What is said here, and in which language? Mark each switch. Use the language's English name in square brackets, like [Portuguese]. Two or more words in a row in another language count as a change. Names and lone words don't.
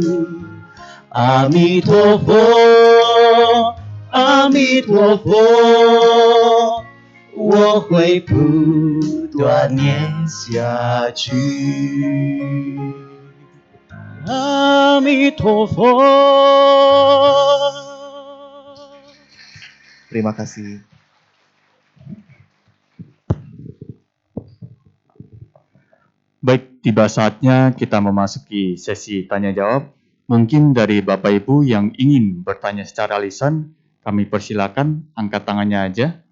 [Chinese] 阿弥陀佛，阿弥陀佛，我会不断念下去。阿弥陀佛。 [Indonesian] Terima kasih. Baik, tiba saatnya kita memasuki sesi tanya jawab. Mungkin dari Bapak Ibu yang ingin bertanya secara lisan, kami persilakan angkat tangannya aja.